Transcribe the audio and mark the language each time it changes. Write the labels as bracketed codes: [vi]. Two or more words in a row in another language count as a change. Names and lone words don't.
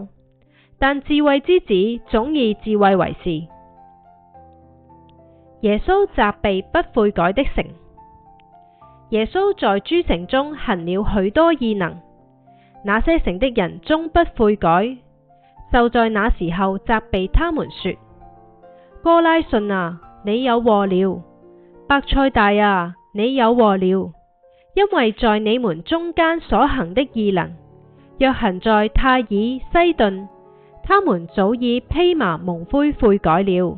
[zh] 但智慧之子總以智慧為是。耶穌責備不悔改的城。耶穌在諸城中行了許多異能，那些城的人終不悔改，就在那時候責備他們說：哥拉汛啊，你有禍了；伯賽大啊，你有禍了，因為在你們中間所行的異能，若行在泰爾西頓，他們早已披麻蒙灰悔改了。